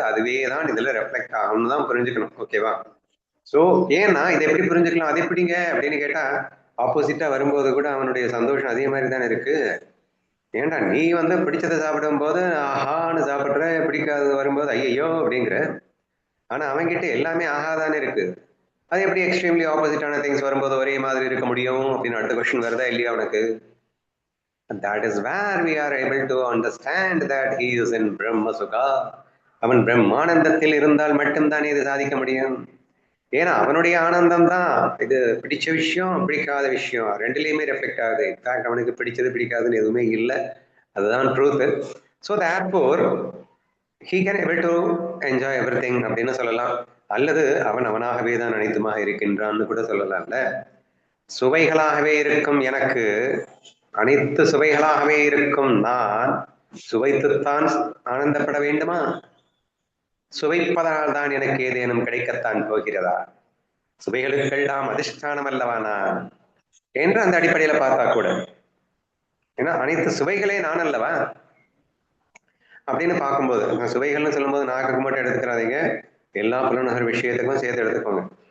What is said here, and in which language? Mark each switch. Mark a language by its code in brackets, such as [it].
[ta] அதுவே தான் இதுல ரெஃப்ளெக்ட் ஆகும்னு தான் புரிஞ்சுக்கணும். ஓகேவா? சோ ஏன்னா இதை எப்படி புரிஞ்சுக்கலாம், அது எப்படிங்க அப்படின்னு கேட்டா, ஆப்போசிட்டா வரும்போது கூட அவனுடைய சந்தோஷம் அதே மாதிரி தானே இருக்கு. ஏன்டா நீ வந்து பிடிச்சதை சாப்பிடும் போது ஆஹான்னு சாப்பிடுற, பிடிக்காதது வரும்போது ஐயையோ அப்படிங்கிற. ஆனா அவன்கிட்ட எல்லாமே ஆகாதானே இருக்கு. அது எப்படி எக்ஸ்ட்ரீம்லி ஆப்போசிட்டான திங்ஸ் வரும்போது ஒரே மாதிரி இருக்க முடியும் அப்படின்னு அடுத்த கொஸ்டின் வருதா இல்லையா அவனுக்கு? [en] That is where we are able to understand that he is in Brahma Sukha. [ta] அவன் பிரம்மானந்தத்தில் இருந்தால் மட்டும்தானே இது சாதிக்க முடியும். ஏன்னா அவனுடைய ஆனந்தம் தான் இது. பிடிச்ச விஷயம் பிடிக்காத விஷயம் ரெண்டுலயுமே ரெஃப்ளெக்ட் ஆகுது. இன்ஃபேக்ட் அவனுக்கு பிடிச்சது பிடிக்காதுன்னு எதுவுமே இல்லை. அதுதான் truth. [en] so therefore he can able to enjoy everything [ta] அப்படின்னு சொல்லலாம். அல்லது அவன் அவனாகவே தான் அனைத்துமாக இருக்கின்றான்னு கூட சொல்லலாம்ல. சுவைகளாகவே இருக்கும் எனக்கு, அனைத்து சுவைகளாகவே இருக்கும் நான் சுவைத்துத்தான் ஆனந்தப்பட வேண்டுமா? சுவைப்பதனால் தான் எனக்கு ஏதேனும் கிடைக்கத்தான் போகிறதா? சுவைகளுக்கெல்லாம் அதிஷ்டானம் அல்லவா நான் என்று அந்த அடிப்படையில பார்த்தா கூட, ஏன்னா அனைத்து சுவைகளே நான் அல்லவா அப்படின்னு பார்க்கும்போது, சுவைகள்னு சொல்லும்போது நாக்குக்கு மட்டும் எடுத்துக்கிறாதீங்க, எல்லா புலனுகர் விஷயத்துக்கும் சேர்த்து எடுத்துக்கோங்க.